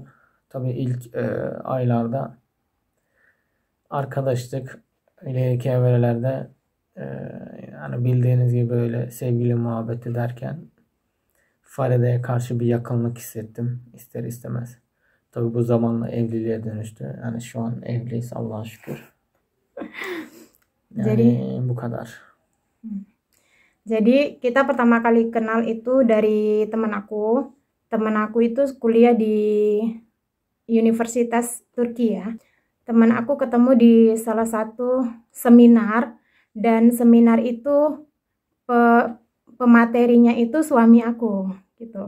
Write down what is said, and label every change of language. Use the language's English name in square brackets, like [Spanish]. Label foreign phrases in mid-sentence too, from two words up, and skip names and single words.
[Turkish] Tabii ilk aylarda arkadaşlık, ileriki evrelerde hani bildiğiniz gibi böyle sevgili muhabbeti derken Farida'ya karşı bir yakınlık hissettim ister istemez. Tabii bu zamanla evliliğe dönüştü. Yani şu an evliyiz Allah'a şükür. Yani bu kadar. [Indonesian] Jadi kita pertama kali kenal itu dari teman aku. Teman aku itu kuliah di Universitas Turki ya. Teman aku ketemu di salah satu seminar. Dan seminar itu pematerinya itu suami aku gitu.